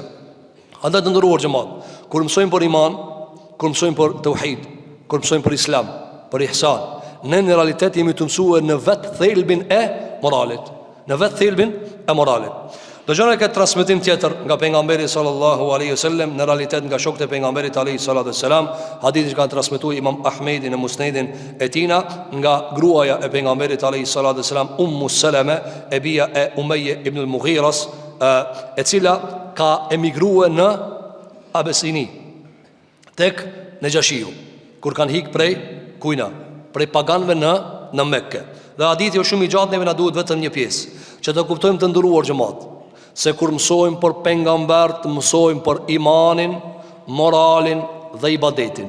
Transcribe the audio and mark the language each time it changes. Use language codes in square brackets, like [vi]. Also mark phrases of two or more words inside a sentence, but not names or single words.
[sq] Andaj të ndëruar xhamat, kur mësojmë për iman, kur mësojmë për tauhid, kur mësojmë për islam, për ihsan, ne në realitet jemi të mësuar në vetë thelbin e moralit. Në vetë thelbin e moralit. Do gjone këtë transmitim tjetër nga pejgamberi [ar] صلى الله عليه وسلم, [sq] në realitet nga shokët e pejgamberit [ar] عليه الصلاة والسلام, [sq] hadithi që ka transmetuar Imam Ahmedi në Musnedin e tina, nga gruaja e pejgamberit [ar] عليه الصلاة والسلام, [sq] Ummu Salama, e bia e Umayya ibn al-Mughiras, e cila ka emigruar në Abesini, tek Nejashiu, kur kanë hik prej kujna, prej paganëve në Mekke. Dhe hadithi është shumë i gjatë, neve na duhet vetëm një pjesë, që të kuptojmë të ndëruar xhamat, se kur mësojmë për pejgambert, mësojmë për imanin, moralin dhe ibadetin.